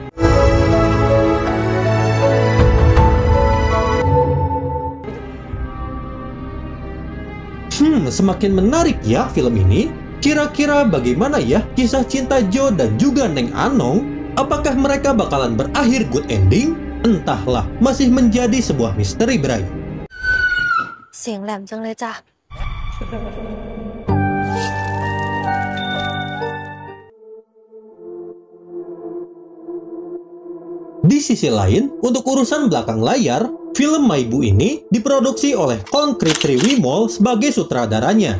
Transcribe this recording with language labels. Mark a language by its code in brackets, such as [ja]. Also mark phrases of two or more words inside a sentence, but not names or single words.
[id] Semakin menarik ya film ini. Kira-kira bagaimana ya kisah cinta Jo dan juga Neng Anong? Apakah mereka bakalan berakhir [en] good ending? [id] Entahlah, masih menjadi sebuah misteri, Bray. [th] เสียงแหลมจังเลยจ้ะ [id] Di sisi lain, untuk urusan belakang layar, film Maibu ini diproduksi oleh Concrete Tree Mall sebagai sutradaranya.